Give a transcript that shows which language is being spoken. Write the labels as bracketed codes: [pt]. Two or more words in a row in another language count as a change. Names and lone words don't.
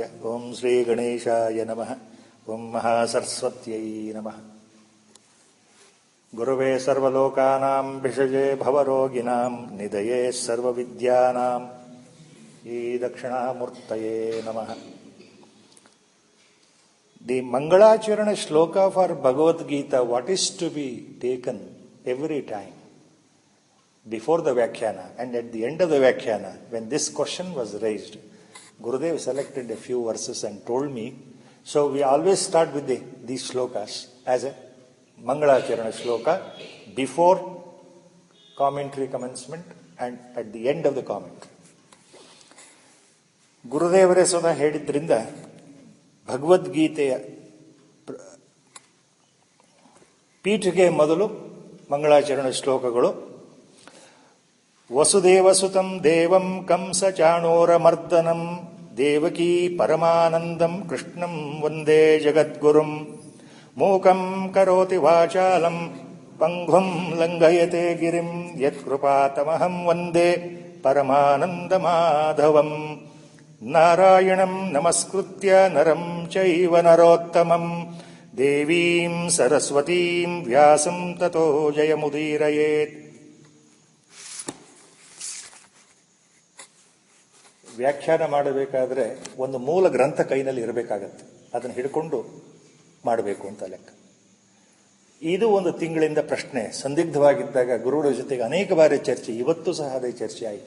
[sa] ಓಂ ಶ್ರೀ ಗಣೇಶಾಯ ನಮಃ. ಓಂ ಮಹಾಸರಸ್ವತ್ಯೈ ನಮಃ. ಗುರುವೇ ಸರ್ವಲೋಕಾನಾಂ ಭಿಷಜೇ ಭವರೋಗಿಣಾಂ ನಿಧಯೇ ಸರ್ವವಿದ್ಯಾನಾಂ ಈ ದಕ್ಷಿಣಾಮೂರ್ತಯೇ ನಮಃ. [en] The Mangalacharana shloka for Bhagavadgita, what is to be taken every time before the Vyakhyana and at the end of the Vyakhyana, when this question was raised, Gurudev selected a few verses and told me. So we always start with these shlokas as a Mangalacharana shloka before commentary commencement and at the end of the commentary. [kn] ಗುರುದೇವರೇ ಸ್ವತಃ ಹೇಳಿದ್ರಿಂದ ಭಗವದ್ಗೀತೆಯ ಪೀಠಿಗೆ ಮೊದಲು ಮಂಗಳಾಚರಣ ಶ್ಲೋಕಗಳು. [sa] ವಸುದೇವಸುತಂ ದೇವಂ ಕಂಸ ಚಾಣೂರಮರ್ದನಂ ದೇವಕೀ ಪರಮಾನಂದಂ ಕೃಷ್ಣಂ ವಂದೇ ಜಗದ್ಗುರುಂ ಮೂಕಂ ಕರೋತಿ ವಾಚಾಲಂ ಪಂಗ್ವಂ ಲಂಘಯತೆ ಗಿರಿಂ ಯತ್ಕೃಪಾತಮಹಂ ವಂದೇ ಪರಮಾನಂದಮಾಧವಂ ನಾರಾಯಣಂ ನಮಸ್ಕೃತ್ಯ ನರಂ ಚೈವ ನರೋತ್ತಮಂ ದೇವೀಂ ಸರಸ್ವತೀಂ ವ್ಯಾಸಂ ತತೋ ಜಯಮುದೀರಯೇತ್. [kn] ವ್ಯಾಖ್ಯಾನ ಮಾಡಬೇಕಾದ್ರೆ ಒಂದು ಮೂಲ ಗ್ರಂಥ ಕೈನಲ್ಲಿ ಇರಬೇಕಾಗತ್ತೆ. ಅದನ್ನು ಹಿಡ್ಕೊಂಡು ಮಾಡಬೇಕು ಅಂತ ಲೆಕ್ಕ. ಇದು ಒಂದು ತಿಂಗಳಿಂದ ಪ್ರಶ್ನೆ ಸಂದಿಗ್ಧವಾಗಿದ್ದಾಗ ಗುರುಗಳ ಜೊತೆಗೆ ಅನೇಕ ಬಾರಿ ಚರ್ಚೆ, ಇವತ್ತು ಸಹ ಅದೇ ಚರ್ಚೆ ಆಯಿತು.